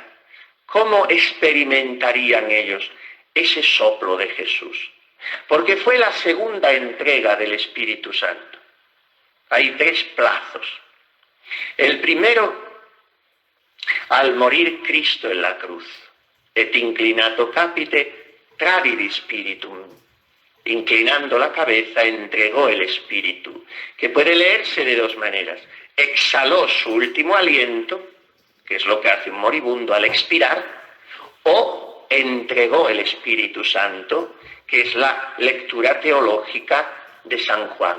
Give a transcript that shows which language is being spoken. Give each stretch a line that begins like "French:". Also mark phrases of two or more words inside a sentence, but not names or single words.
Spanish: ¿Cómo experimentarían ellos ese soplo de Jesús? Porque fue la segunda entrega del Espíritu Santo. Hay 3 plazos. El primero, al morir Cristo en la cruz,
Latin: et inclinato capite, tradit spiritum.
Spanish: Inclinando la cabeza, entregó el Espíritu, que puede leerse de 2 maneras. Exhaló su último aliento, que es lo que hace un moribundo al expirar, o entregó el Espíritu Santo, que es la lectura teológica de San Juan.